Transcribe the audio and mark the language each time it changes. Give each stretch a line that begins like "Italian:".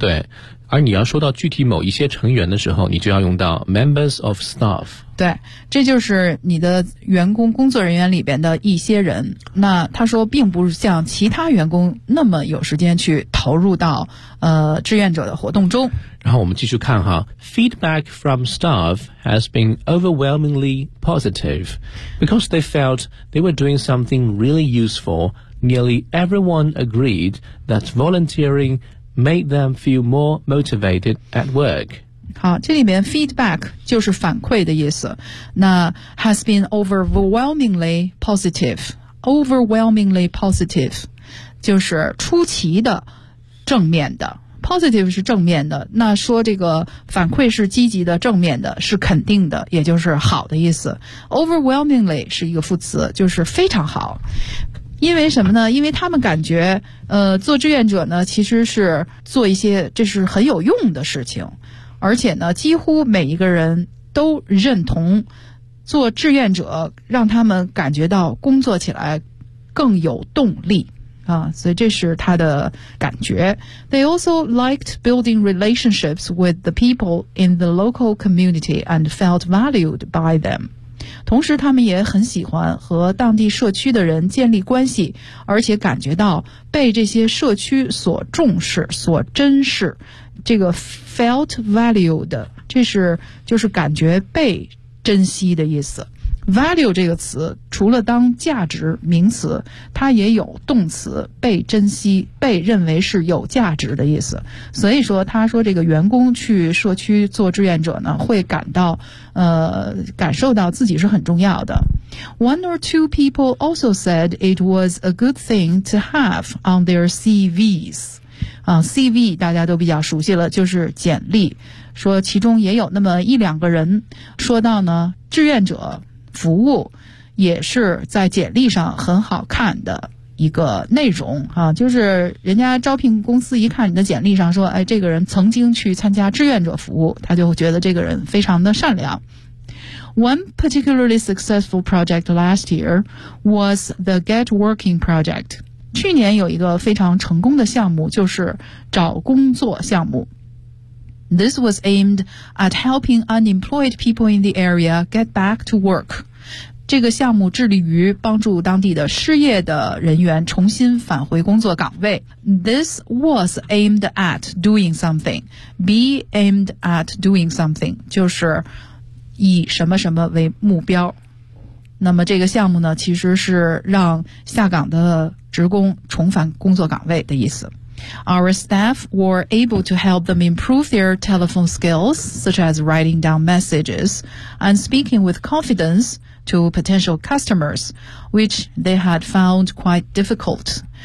Chinese: 对。而你要说到具体某一些成员的时候，你就要用到
English: members of staff。
Chinese: 对，这就是你的员工工作人员里边的一些人。那他说并不是像其他员工那么有时间去投入到志愿者的活动中。然后我们继续看哈，
English: feedback from staff has been overwhelmingly positive because they felt they were doing something really useful. Nearly everyone agreed that volunteering made them feel more motivated at work.
Chinese: 好，这里面 feedback 就是反馈的意思。那
English: has been overwhelmingly positive，
Chinese: overwhelmingly positive 就是出奇的正面的， positive 是正面的，那说这个反馈是积极的正面的，是肯定的，也就是好的意思。 overwhelmingly 是一个副词，就是非常好。因为什么呢？因为他们感觉做志愿者呢其实是做一些这是很有用的事情，而且呢几乎每一个人都认同做志愿者让他们感觉到工作起来更有动力啊，所以这是他的感觉。
English: They also liked building relationships with the people in the local community and felt valued by them.
Chinese: 同时他们也很喜欢和当地社区的人建立关系，而且感觉到被这些社区所重视所珍视，这个
English: felt valued，
Chinese: 这是就是感觉被珍惜的意思。 Value 这个词除了当价值名词，它也有动词被珍惜被认为是有价值的意思。所以说他说这个员工去社区做志愿者呢，会感到感受到自己是很重要的。
English: One or two people also said it was a good thing to have on their CVs、
Chinese: CV 大家都比较熟悉了，就是简历。说其中也有那么一两个人说到呢，志愿者服务也是在简历上很好看的一个内容啊，就是人家招聘公司一看你的简历上说，哎，这个人曾经去参加志愿者服务，他就觉得这个人非常的善良。
English: One particularly successful project last year was the Get Working Project.
Chinese: 去年有一个非常成功的项目，就是找工作项目。
English: This was aimed at helping unemployed people in the area get back to work.
Chinese: 这个项目致力于帮助当地的失业的人员重新返回工作岗位。
English: This was aimed at doing something. Be aimed at doing something.
Chinese: 就是以什么什么为目标。那么这个项目呢，其实是让下岗的职工重返工作岗位的意思。
English: Our staff were able to help them improve their telephone skills, such as writing down messages and speaking with confidence to potential customers, which they had found quite difficult.